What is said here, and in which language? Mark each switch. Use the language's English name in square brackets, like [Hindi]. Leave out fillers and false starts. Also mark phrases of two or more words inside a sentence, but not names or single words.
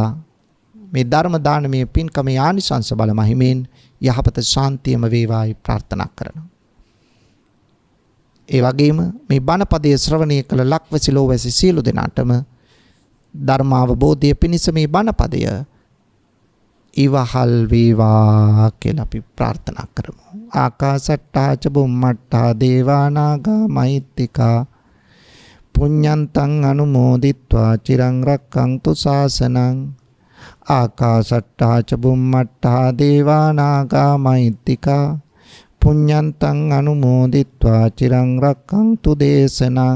[Sinhala] මේ ධර්ම දානමය පින්කමේ ආනිසංස බල මහිමෙන් යහපත ශාන්තියම වේවායි ප්‍රාර්ථනා කරනවා. ඒ වගේම මේ බණපදයේ ශ්‍රවණය කළ ලක්වැසි ලෝවැසි සියලු දෙනාටම ධර්මාවබෝධය පිණිස මේ බණපදය ඉවහල් වේවා කියලා අපි ප්‍රාර්ථනා කරමු. [Pali] ආකාසට්ටා ච බුම්මට්ටා දේවා නාග මහිත්‍තිකා පුඤ්ඤන්තං අනුමෝදිත්වා චිරං රක්ඛන්තු ශාසනං. ආකාසට්ටා ච බුම්මට්ටා දේවා නාග මහිත්‍තිකා පුඤ්ඤන්තං අනුමෝදිත්වා චිරං රක්ඛන්තු දේශනං.